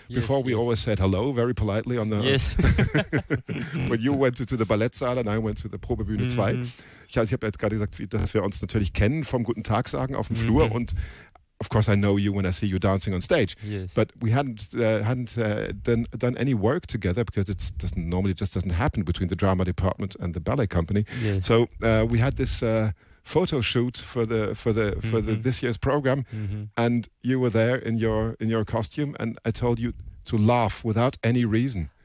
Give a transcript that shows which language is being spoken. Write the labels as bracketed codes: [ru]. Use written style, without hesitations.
[en] Before we always said hello very politely on the... Yes. When you went to the Ballettsaal and I went to the Probebühne 2. [de] Ich habe jetzt gerade gesagt, dass wir uns natürlich kennen vom guten Tag sagen auf dem Flur. [en] Und of course I know you when I see you dancing on stage. Yes. But we hadn't done any work together, because it doesn't normally just doesn't happen between the drama department and the ballet company. Yes. So we had this photo shoot for this year's program, and you were there in your costume, and I told you to laugh without any reason.